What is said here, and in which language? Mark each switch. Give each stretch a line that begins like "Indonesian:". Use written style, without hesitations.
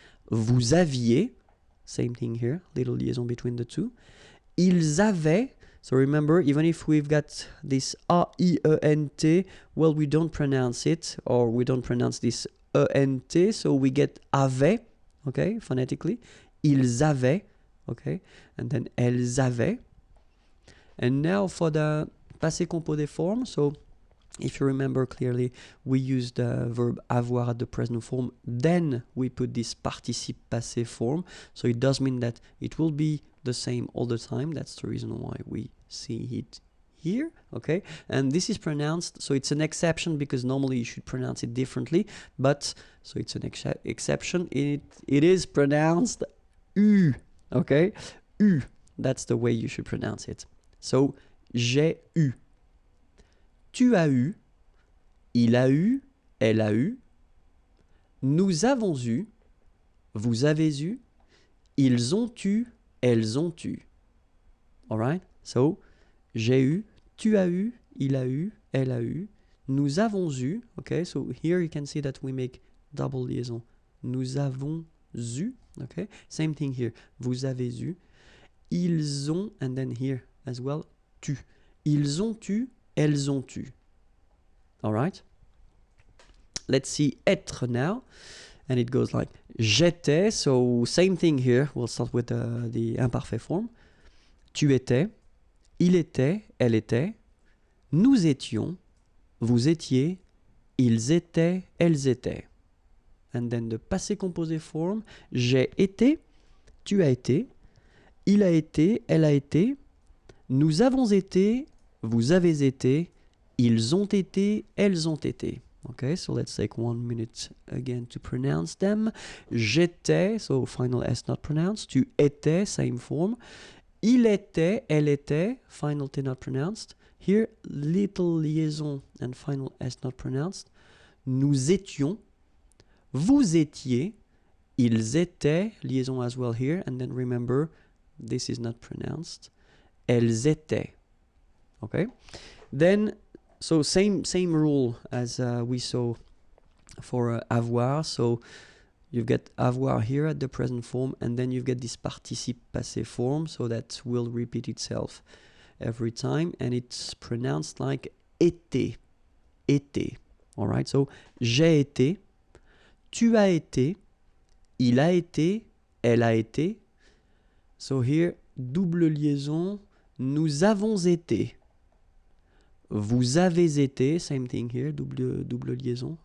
French: Vous aviez,
English: same thing here, little liaison between the two.
French: Ils avaient,
English: so remember, even if we've got this A-I-E-N-T, well, we don't pronounce it, or we don't pronounce this E-N-T, so we get avait, okay, phonetically.
French: Ils avaient,
English: okay, and then
French: elles avaient.
English: And now for the passé composé form, so if you remember clearly, we use the verb avoir at the present form, then we put this participe passé form. So it does mean that it will be the same all the time. That's the reason why we see it here, okay? And this is pronounced, so it's an exception because normally you should pronounce it differently, but, so it's an exception. It is pronounced U, okay? U, that's the way you should pronounce it.
French: So, j'ai eu. Tu as eu, il a eu, elle a eu, nous avons eu, vous avez eu, ils ont eu, elles ont eu. Alright? So, j'ai eu, tu as eu, il a eu, elle a eu, nous avons eu.
English: Okay, so here you can see that we make double liaison.
French: Nous avons eu.
English: Okay, same thing here.
French: Vous avez eu, ils ont,
English: and then here as well, tu.
French: Ils ont eu, elles ont eu.
English: All right? Let's see être now. And it goes like
French: j'étais.
English: So same thing here. We'll start with the imparfait form.
French: Tu étais, il était, elle était, nous étions, vous étiez, ils étaient, elles étaient.
English: And then the passé composé form.
French: J'ai été, tu as été, il a été, elle a été, nous avons été, vous avez été, ils ont été, elles ont été.
English: Okay, so let's take 1 minute again to pronounce them.
French: J'étais,
English: so final S not pronounced.
French: Tu étais,
English: same form.
French: Il était, elle était,
English: final T not pronounced. Here, little liaison and final S not pronounced.
French: Nous étions, vous étiez, ils étaient,
English: liaison as well here. And then remember, this is not pronounced.
French: Elles étaient.
English: Okay? Then, so same rule as we saw for avoir. So you've got avoir here at the present form, and then you've got this participe passé form, so that will repeat itself every time, and it's pronounced like
French: été, été.
English: All right, so
French: j'ai été, tu as été, il a été, elle a été.
English: So here, double liaison,
French: nous avons été. Vous avez été,
English: same thing here, double liaison.